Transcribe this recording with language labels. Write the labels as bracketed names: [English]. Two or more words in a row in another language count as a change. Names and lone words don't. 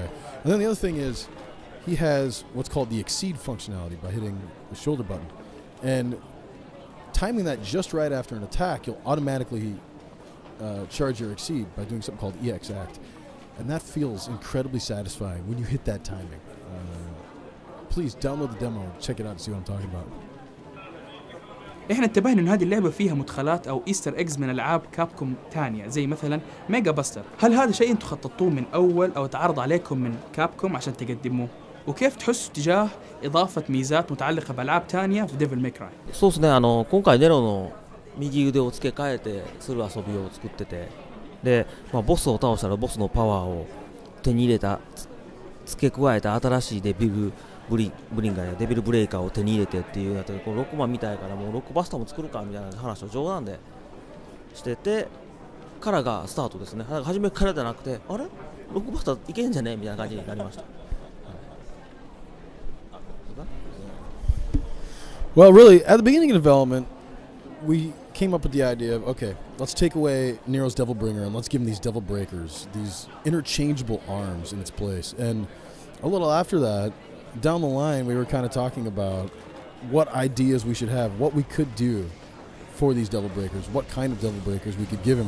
[English] And then the other thing is he has what's called the exceed functionality by hitting the shoulder button. And timing that just right after an attack, you'll automatically charge your exceed by doing something called EX Act. And that feels incredibly satisfying when you hit that timing. Please download the demo, check it out and see what I'm talking about. [Arabic] احنا انتبهنا ان هذه اللعبة فيها مدخلات او [English] Easter eggs [Arabic] من العاب كابكوم تانية زي مثلا ميجا باستر. هل هذا شيء انتم خططتوه من اول او تعرض عليكم من كابكوم عشان تقدموه؟ وكيف تحسوا تجاه اضافة ميزات متعلقة بالعاب تانية في ديفل ماي كراي؟ [Japanese] そうですね、今回ネロの右腕を付け替えてする遊びを作ってて、で、ボスを倒したらボスのパワーを手に入れた、付け加えた新しいデビルブリンガーやデビルブレイカーを手に入れてっていうやつで、こうロックマンみたいからもうロックバスターも作るかみたいな話を冗談でしててからがスタートですね。初めからじゃなくて、あれロックバスターいけんじゃねみたいな感じになりました。 [English] Well, really, at the beginning of development, we came up with the idea of, okay, let's take away Nero's Devil Bringer and let's give him these Devil Breakers, these interchangeable arms in its place. And a little after that, down the line, we were kind of talking about what ideas we should have, what we could do for these Devil Breakers, what kind of Devil Breakers we could give him.